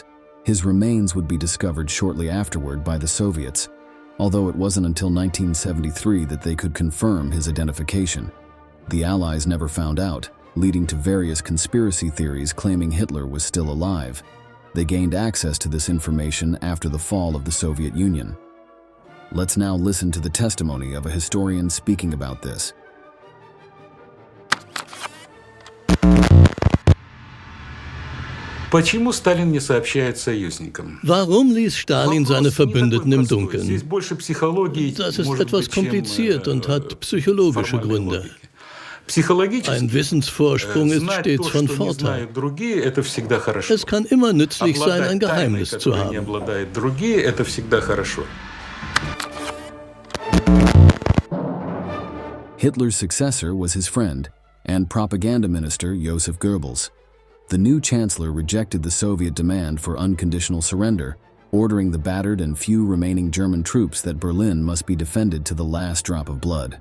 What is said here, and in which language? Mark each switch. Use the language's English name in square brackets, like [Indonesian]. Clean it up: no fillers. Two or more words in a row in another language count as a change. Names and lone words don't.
[English] His remains would be discovered shortly afterward by the Soviets, although it wasn't until 1973 that they could confirm his identification. The Allies never found out, leading to various conspiracy theories claiming Hitler was still alive. They gained access to this information after the fall of the Soviet Union. Let's now listen to the testimony of a historian speaking about this. [Russian] Почему Сталин не сообщает союзникам? [German] Warum ließ Stalin seine Verbündeten im Dunkeln? [Russian] Здесь больше психологии, [German] Das ist [Russian] может [German] etwas [Russian] быть, чем, [German] kompliziert und hat psychologische [Russian] формальной [German] Gründe. [Russian] логики. Psychologisch, [German] Ein Wissensvorsprung ist [Russian] знать [German] stets [Russian] то, [German] von [Russian] что не [German] Vorteil. [Russian] знают другие, это всегда хорошо. [German] Es kann immer nützlich sein, ein [Russian] Обладать тайной, [German] Geheimnis zu [Russian] которой не [German] haben. [Russian] обладают другие, это всегда хорошо. [English] Hitler's successor was his friend and propaganda minister Joseph Goebbels. The new chancellor rejected the Soviet demand for unconditional surrender, ordering the battered and few remaining German troops that Berlin must be defended to the last drop of blood.